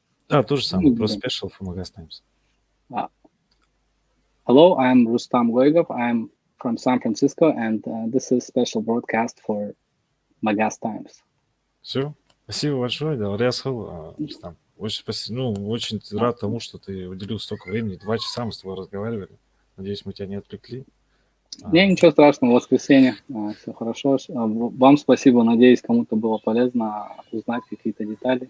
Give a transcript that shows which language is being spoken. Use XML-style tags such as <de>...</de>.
<ru>Да, то же самое, просто</ru> <en>special for</en> <ru>Magas Times.</ru> <en>Hello, I'm Rustam Goygov. I'm from San Francisco, and this is special broadcast for Magas Times.</en> <ru>Все. Спасибо большое, да, Рустам. Очень, очень рад тому, что ты уделил столько времени. 2 часа мы с тобой разговаривали. Надеюсь, мы тебя не отвлекли. Не, ничего страшного, воскресенье, все хорошо. Вам спасибо, надеюсь, кому-то было полезно узнать какие-то детали.</ru>